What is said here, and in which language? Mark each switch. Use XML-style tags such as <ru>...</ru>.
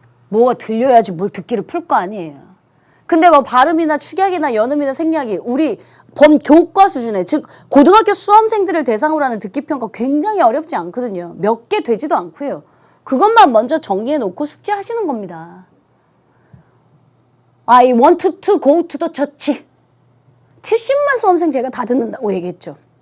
<ko>뭐가 들려야지 뭘 듣기를 풀 거 아니에요. 근데 뭐 발음이나 축약이나 연음이나 생략이 우리 범교과 수준의 즉 고등학교 수험생들을 대상으로 하는 듣기평가 굉장히 어렵지 않거든요. 몇 개 되지도 않고요. 그것만 먼저 정리해 놓고 숙제하시는 겁니다.</ko> <en>I want to go to the church.</en> <ko>70만 수험생 제가 다 듣는다고 얘기했죠.</ko>